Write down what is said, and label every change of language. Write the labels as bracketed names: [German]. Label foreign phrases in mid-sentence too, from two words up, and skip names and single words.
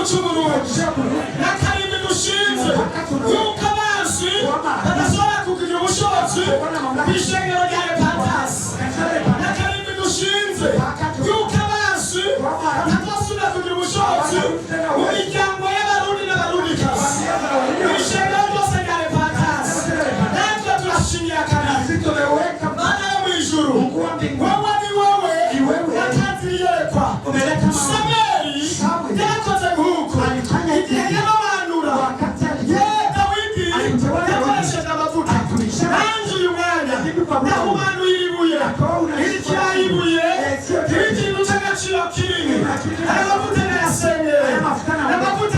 [Rundi] c'Uburundi n'akarimbi dushinze yuko abansi batazobora kugira ubushobozi kw'ishengero rya Repentance n'akarimbi dushinze yuko abansi batazosubira kugira ubushobozi mu miryango y'abarundi n'abarundikazi kw'ishengero ryose rya Repentance natwe turashimiye akarimbi Mana yo mw'ijuru wowe ni wowe watanze iyerekwa Samweli yarakoze nk'uko igihe yarobanura Dawidi yakoresheje amavuta nanjye uyu mwanya nahumanuye ibuye irikiraho ibuye ikintu cy'agaciro kinini aya mavuta nayasengeye n'amavuta